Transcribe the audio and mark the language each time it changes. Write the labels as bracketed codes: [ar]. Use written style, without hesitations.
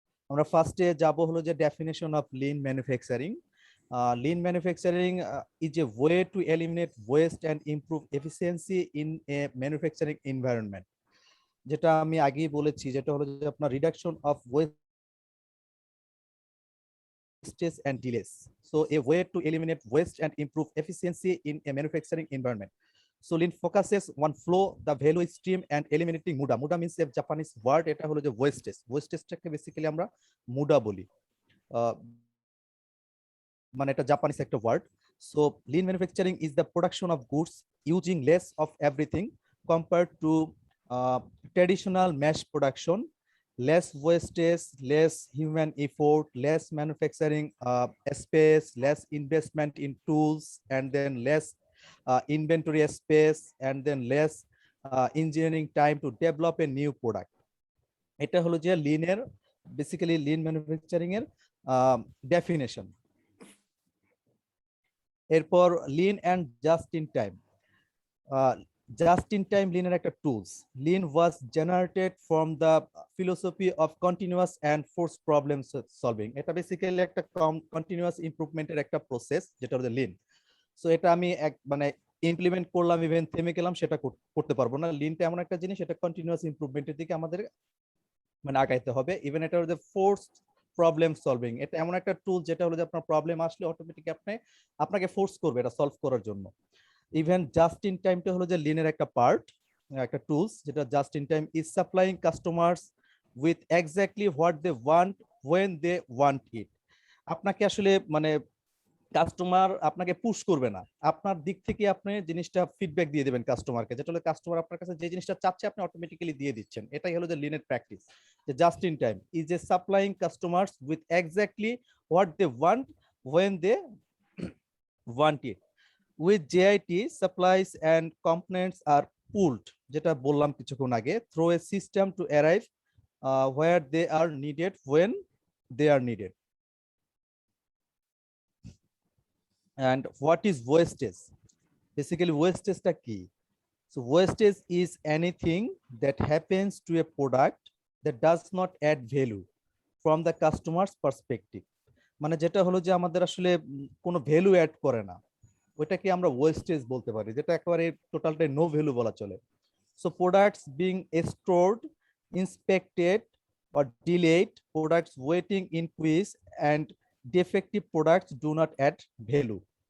[bn] আমরা ফার্স্টে যাব হলো যে definition of Lin manufacturing. [en] Lean manufacturing is a way to eliminate waste and improve efficiency in a manufacturing environment. [bn] যেটা আমি আগেই বলেছি, যেটা হলো যে আপনার [en] Reduction of waste wastage and delays. So a way to eliminate waste and improve efficiency in a manufacturing environment. So Lean focuses on flow, the value stream and eliminating muda. Muda means a Japanese word, [bn] এটা হলো যে [en] wastage. [bn] Wastage-টাকে basically আমরা মুডা বলি। মানে এটা Japanese একটা word. [en] So lean manufacturing is the production of goods using less of everything compared to traditional mass production, less wastage, less human effort, less manufacturing space, less investment in tools, and then less inventory space, and then less engineering time to develop a new product. [bn] এটা হলো যে লিনের basically Lin manufacturing এর definition. এরপর Lin and just in time. Just in time লিনের একটা tools. [en] Lean was generated from the philosophy of continuous and force problem solving. [bn] এটা basically একটা continuous ইমপ্রুভমেন্টের একটা process, যেটা হচ্ছে লিন। সো এটা আমি মানে ইমপ্লিমেন্ট করলাম, ইভেন থেমে গেলাম, সেটা করতে পারবো না। লিনটা এমন একটা জিনিস, এটা কন্টিনিউয়াস ইমপ্রুভমেন্টের দিকে আমাদের মানে আগাইতে হবে। ইভেন এটা হচ্ছে ফোর্স প্রবলেম সলভিং, এটা এমন একটা টুল যেটা হলো যে আপনার প্রবলেম আসলে অটোমেটিক আপনাকে ফোর্স করবে এটা সলভ করার জন্য। ইভেন জাস্ট ইন টাইমটা হলো যে লিনের একটা পার্ট, একটা টুলস, যেটা [en] Just in time is supplying customers with exactly what they want when they want it. [bn] আপনাকে আসলে মানে কাস্টমার আপনাকে পুশ করবে না, আপনার দিক থেকে আপনি জিনিসটা ফিডব্যাক দিয়ে দেবেন কাস্টমারকে, যেটা হলো কাস্টমার আপনার কাছে যে জিনিসটা চাচ্ছে আপনি অটোমেটিক্যালি দিয়ে দিচ্ছেন। এটাই হলো যে লিনের প্র্যাকটিস, যে [en] Just in time is a supplying customers with exactly what they want when they want it. With JIT, supplies and components are pulled, [bn] যেটা বললাম কিছুক্ষণ আগে, [en] through a system to arrive where they are needed when they are needed. And what is wastage? Basically, wastage [bn] টা কি? [en] So wastage is anything that happens to a product that does not add value from the customer's perspective. [bn] মানে যেটা হলো যে আমাদের আসলে কোনো value add করে না, ওইটাকে আমরা ওয়েস্টেজ বলতে পারি, যেটা একেবারে টোটালটাই নো ভ্যালু বলা চলে। [en] So products being stored, inspected or delayed, products waiting in queues, and defective products do not add value.